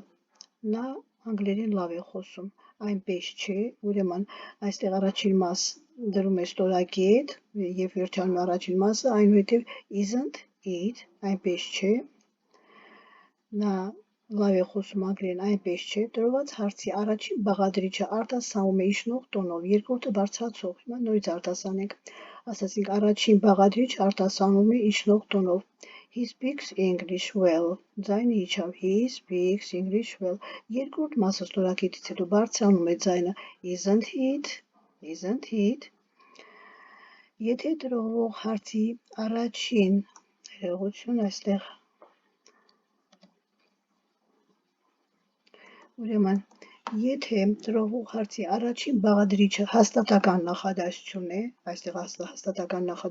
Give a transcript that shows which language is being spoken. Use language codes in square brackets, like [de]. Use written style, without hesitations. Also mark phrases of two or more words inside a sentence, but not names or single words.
[hy] Նա անգլերեն լավ է խոսում։ Այնպես չէ, ուրեմն այստեղ առաջին մաս դրում է ստորակետ եւ վերջանում առաջին մասը, այնուհետև [en] isn't it, [hy] այնպես չէ։ Նա լավ է խոսում անգլերեն, այնպես չէ։ Տրոհված հարցի առաջին բաղադրիչը արտասանվում է իջնող տոնով, երկրորդը բարձրացող։ Հիմա նորից արտասանենք։ Ասացինք առաջին բաղադրիչը արտասանվում է իջնող տոնով։ [en] He speaks English well. [hy] Ձայնը իջավ. [en] He speaks English well. [hy] Երկրորդ մասը ստորակետից հետո բարձրանում է ձայնը. [en] Isn't it? [hy] Եթե տրվող հարցի առաջին հեղություն այստեղ Ուրեմն, եթե տրվող հարցի առաջին բաղադրիչը հաստատական նախադասություն է, այստեղ հաստատական նախադասություն